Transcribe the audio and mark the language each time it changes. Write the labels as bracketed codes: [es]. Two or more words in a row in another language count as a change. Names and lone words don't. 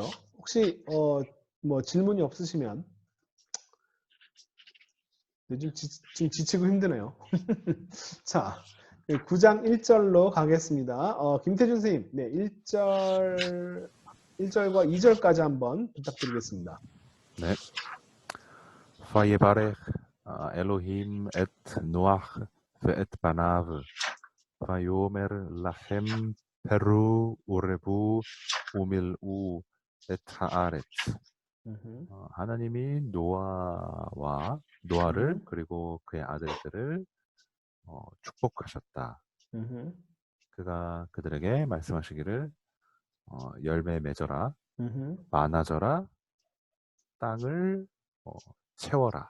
[ko] 혹시 뭐 질문이 없으시면 좀 지치고 힘드네요. 자, 9장 1절로 가겠습니다. 김태준 선생님, 네, 1절과 2절까지 한번 부탁드리겠습니다. 네. [he] ויברך אלוהים את נוח ואת בניו ויאמר לכם פרו ורבו ומילאו את הארץ. [ko] 하나님이 노아를 그리고 그의 아들들을 축복하셨다. 그가 그들에게 말씀하시기를 열매 맺어라, 많아져라, 땅을 채워라.